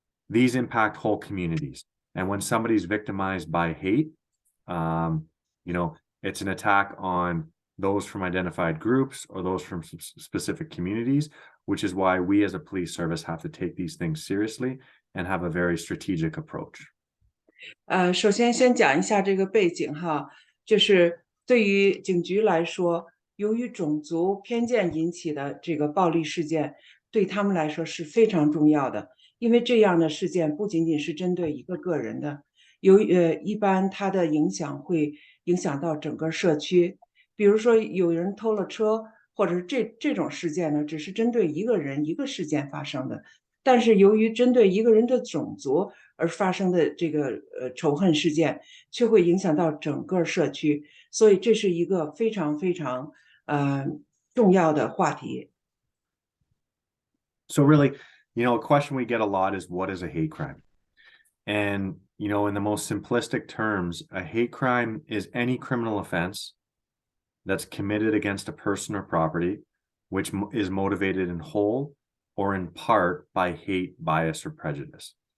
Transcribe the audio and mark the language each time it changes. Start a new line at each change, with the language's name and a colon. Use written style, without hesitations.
English: These impact whole communities. And when somebody's victimized by hate, it's an attack on those from identified groups or those from specific communities, which is why we as a police service have to take these things seriously and have a very strategic approach.
Chinese: 首先先讲一下这个背景哈，就是对于警局来说，由于种族偏见引起的这个暴力事件，对他们来说是非常重要的，因为这样的事件不仅仅是针对一个个人的，一般它的影响会影响到整个社区。比如说有人偷了车，或者是这种事件呢，只是针对一个人一个事件发生的，但是由于针对一个人的种族而发生的这个仇恨事件，却会影响到整个社区，所以这是一个非常非常重要的话题。
English: So really, a question we get a lot is, what is a hate crime? And, in the most simplistic terms, a hate crime is any criminal offense that's committed against a person or property, which is motivated in whole or in part by hate, bias, or prejudice.